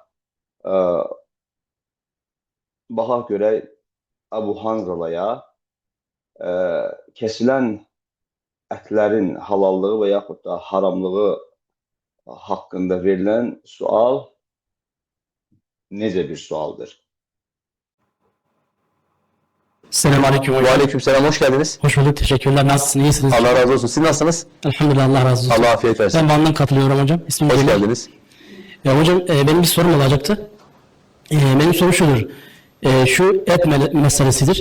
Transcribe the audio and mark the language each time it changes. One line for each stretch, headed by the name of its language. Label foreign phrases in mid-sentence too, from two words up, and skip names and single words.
Azerbaijani: Baxaq görək Ebu Hanzalaya kesilən ətlərin halallığı və yaxud da haramlığı haqqında verilən sual necə bir sualdır?
Turkish: Selamünaleyküm hocam. Aleykümselam, hoş geldiniz. Hoş bulduk. Teşekkürler. Nasılsınız? İyisiniz? Allah razı olsun. Siz nasılsınız? Elhamdülillah. Allah razı olsun. Allah afiyet versin. Ben Van'dan katılıyorum hocam. İsmim Hoş Celil. geldiniz. Ya hocam benim bir sorum olacaktı. Benim sorum şudur. Şu et meselesidir.